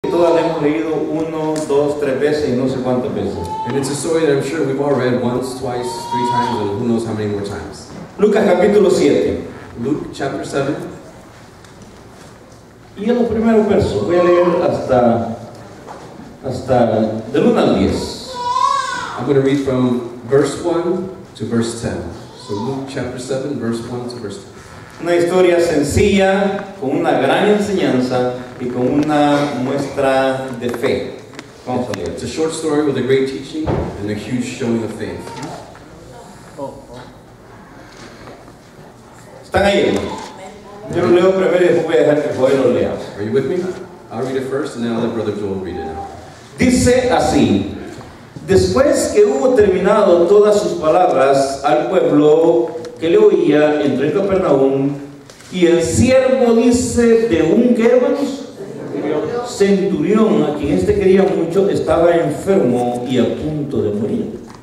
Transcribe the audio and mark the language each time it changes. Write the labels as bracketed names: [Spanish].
[Spanish] todas la hemos leído 1, 2, 3 veces y no sé cuántas veces. [English] And it's a story that I'm sure we've all read once, twice, 3 times, and who knows how many more times. [Spanish] Lucas capítulo 7. [English] Luke chapter 7. [Spanish] Y en los primeros versos, voy a leer hasta del 1 al 10. [English] I'm going to read from verse 1 to verse 10. So Luke chapter 7, verse 1 to verse 10. [Spanish] Una historia sencilla, con una gran enseñanza y con una muestra de fe. Vamos a leer. [English] It's a short story with a great teaching and a huge showing of faith. [Spanish] ¿Están ahí, hermanos? Yo lo leo primero y después voy a dejar que Joel lo lea. [English] Are you with me? I'll read it first and then I'll let Brother Joel read it now. [Spanish] Dice así: después que hubo terminado todas sus palabras al pueblo que le oía, entró en Capernaum, y el siervo, dice, de un, ¿qué, hermanos? Centurión, a quien quería mucho, estaba enfermo y a punto de morir.